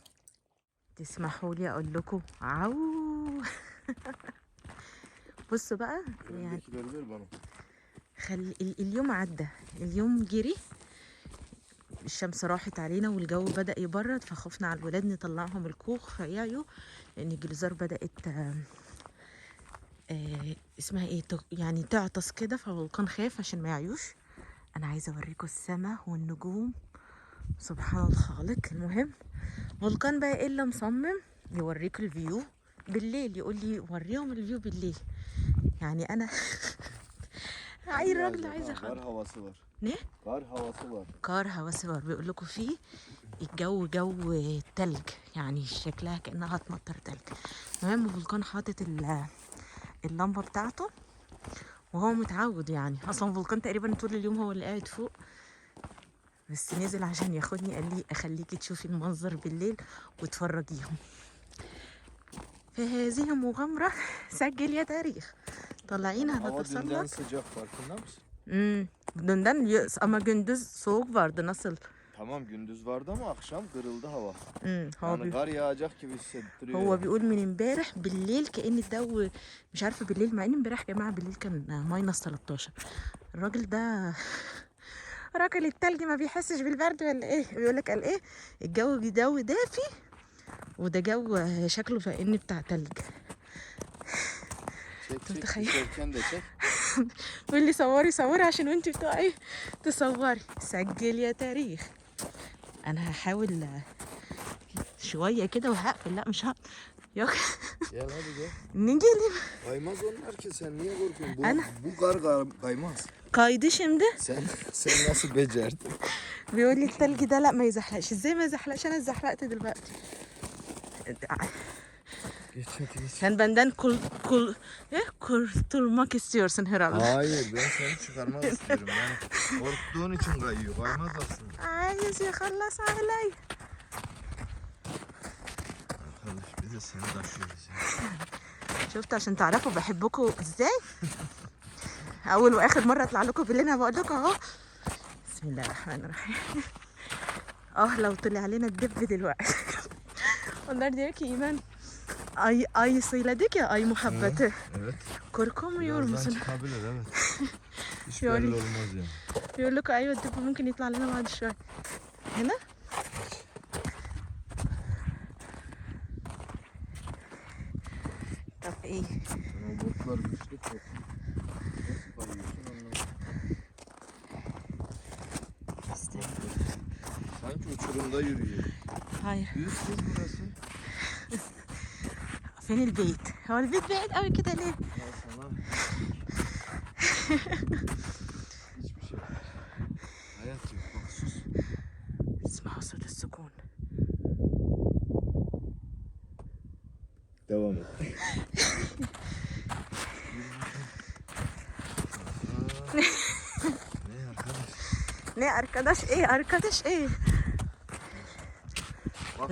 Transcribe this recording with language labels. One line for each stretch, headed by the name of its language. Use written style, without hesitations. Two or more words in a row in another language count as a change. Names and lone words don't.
Arabic: تسمحوا لي اقول لكم عو بصوا بقى يعني اليوم عدى، اليوم جري، الشمس راحت علينا والجو بدأ يبرد، فخفنا على الولاد نطلعهم الكوخ فيعيوا، لان الجلزار بدأت اسمها ايه يعني تعطس كده، فالفولكان خاف عشان ما يعيوش. انا عايزه اوريكم السماء والنجوم، سبحان الخالق. المهم فولكان بقى ايه اللي مصمم يوريك الفيو بالليل، يقول لي وريهم الفيو بالليل. يعني انا اي راجل عايزه
Turkish: Kar havası var. Ne? Kar havası var. Kar havası var
Arabic: بيقول لكم فيه الجو جو تلج، يعني شكلها كأنها هتمطر تلج. المهم فولكان حاطط اللمبة بتاعته وهو متعود، يعني اصلا فولكان تقريبا طول اليوم هو اللي قاعد فوق، بس نزل عشان ياخدني قال لي اخليكي تشوفي المنظر بالليل وتفرجيهم. في هذه مغامرة سجل يا تاريخ. طالعين
Turkish: Hava dünden
Arabic: هنتسلق.
Turkish: sıcak farkında mısın? Dünden ama gündüz soğuk vardı, nasıl? Tamam gündüz vardı ama akşam kırıldı hava.
Arabic: هو
Turkish: Yani kar yağacak gibi hissettiriyor.
Arabic: هو بيقول من امبارح بالليل كأن الجو مش عارفه بالليل، مع ان امبارح يا جماعه بالليل كان ماينس 13. الراجل ده راجل التلج ما بيحسش بالبرد ولا ايه؟ بيقول لك قال ايه الجو جو دافي وده جو شكله كأن بتاع تلج.
Turkish: Çek çek
Arabic: تتخيل؟
Turkish: düşerken de çek.
Arabic: بيقول لي صوري صوري عشان وانتي بتقعي تصوري. سجل يا تاريخ. انا هحاول شويه كده وهقفل. لا مش هقفل.
Turkish: Yok. Gel hadi gel. Ne geleyim? Kaymaz onlar ki, sen niye korkuyorsun? Ana. Bu kar kaymaz. Kaydı şimdi. Sen nasıl becerdin?
Arabic: بيقول لي التلج ده لا ما يزحلقش. ازاي ما يزحلقش؟ انا اتزحلقت دلوقتي.
Turkish: Geç hadi geç. Sen benden kurtulmak istiyorsun herhalde. Hayır, ben seni çıkarmak istiyorum. Yani korktuğun için kayıyor. Kaymaz aslında.
Arabic: عايز يخلص علي.
Turkish: Arkadaş bir de seni taşıyoruz ya.
Arabic: شفت عشان تعرفوا بحبكم ازاي. اول واخر مره اطلع لكم بالليل بقول لكم اهو. بسم الله الرحمن الرحيم. لو طلع علينا الدب دلوقتي.
Turkish: Onlar diyor ki İmen ay söyledik ya, ay muhabbeti. Evet. Korkmuyor musun? Çıkabilir evet. Hiç Yani- belli olmaz yani.
Arabic: بيقول لكم ايوه الدب ممكن يطلع لنا بعد شويه. هنا طب ايه؟
Turkish: Sen o botlar güçlü çok. Nasıl kayıyorsun anlamadım. Sanki uçurumda yürüyor.
Arabic: هاي
Turkish: Düz kız burası.
Arabic: فين البيت؟ هو البيت بعيد قوي كده ليه؟
Turkish: Ya sana. Hiçbir şey yok. Hayat yok. Bak sus.
Arabic: اسمعوا صوت السكون.
Turkish: Devam et. Ne arkadaş? Ne arkadaş ايه arkadaş ايه؟ Bak